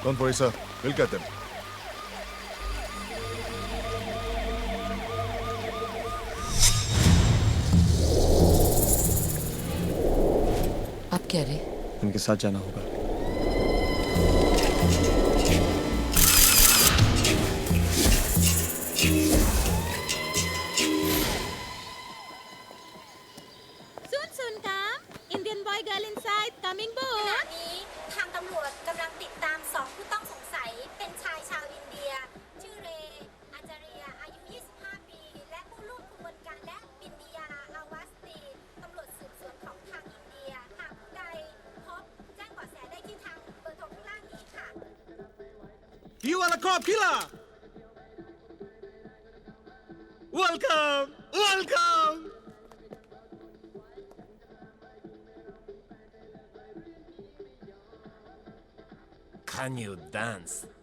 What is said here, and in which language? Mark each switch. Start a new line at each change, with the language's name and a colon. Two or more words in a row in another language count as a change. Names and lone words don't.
English: Don't worry sir, will get them.
Hindi: आप क्या रहे? इनके साथ जाना होगा।
English: Soon come. Indian boy girl inside coming ข board.
Thai: ณะนี้ทางตำรวจกำลังติดตาม2ผู้ต้องสงสัยเป็นชายชาวอินเดีย ชื่อเรอาจาริยาอายุ 25 ปี และผู้ร่วมขบวนการและบินดียาอาวาสตีตำรวจสืบสวนของทางอินเดีย หากผู้ใดพบแจ้งเบาะแสได้ที่ทางเบอร์โทรข้างล่างนี้ค่ะ
English: You are a cop killer! Welcome! Welcome! Can you dance?